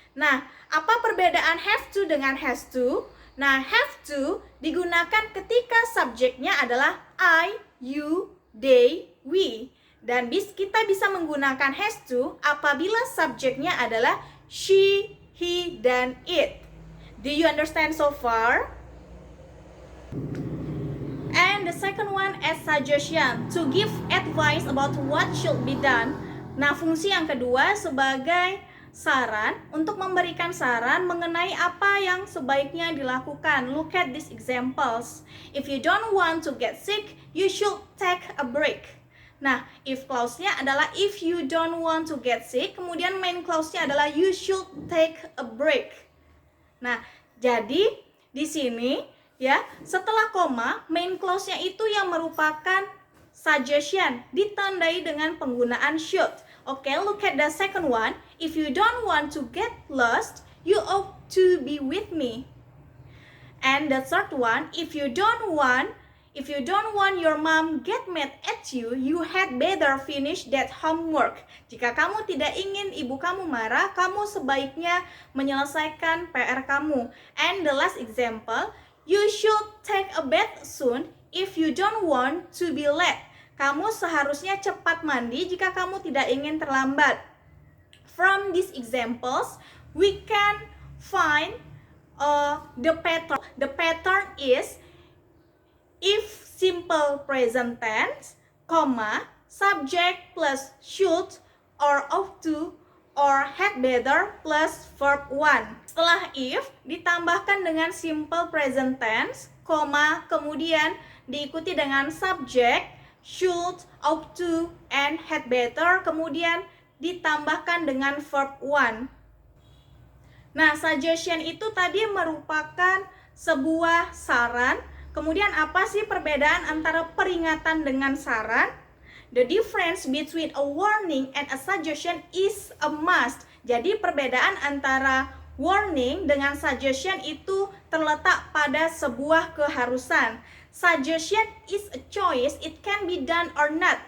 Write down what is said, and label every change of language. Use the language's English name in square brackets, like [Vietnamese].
[Indonesian] Nah, apa perbedaan have to dengan has to? Nah, have to digunakan ketika subjeknya adalah I, you, they, we. Dan kita bisa menggunakan has to apabila subjeknya adalah she, he, dan it. [English] Do you understand so far? And the second one as suggestion, to give advice about what should be done. [Indonesian] Nah, fungsi yang kedua sebagai saran, untuk memberikan saran mengenai apa yang sebaiknya dilakukan. [English] Look at these examples. If you don't want to get sick, you should take a break. [Indonesian] Nah, if clause-nya adalah [English] if you don't want to get sick, [Indonesian] kemudian main clause-nya adalah [English] you should take a break. [Indonesian] Nah, jadi di sini, ya, setelah koma, main clause-nya itu yang merupakan suggestion, ditandai dengan penggunaan should. [English] Oke, look at the second one. If you don't want to get lost, you ought to be with me. And the third one, if you don't want your mom get mad at you, you had better finish that homework. [Indonesian] Jika kamu tidak ingin ibu kamu marah, kamu sebaiknya menyelesaikan PR kamu. [English] And the last example, you should take a bath soon if you don't want to be late. [Indonesian] Kamu seharusnya cepat mandi jika kamu tidak ingin terlambat. [English] From these examples, we can find the pattern. The pattern is if simple present tense, comma, subject plus should or ought to or had better plus verb 1. [Indonesian] Setelah if ditambahkan dengan simple present tense, comma, kemudian diikuti dengan subject, should, ought to, and had better, kemudian ditambahkan dengan verb 1. Nah, suggestion itu tadi merupakan sebuah saran. Kemudian apa sih perbedaan antara peringatan dengan saran? [English] The difference between a warning and a suggestion is a must. [Indonesian] Jadi perbedaan antara warning dengan suggestion itu terletak pada sebuah keharusan. [English] Suggestion is a choice, it can be done or not.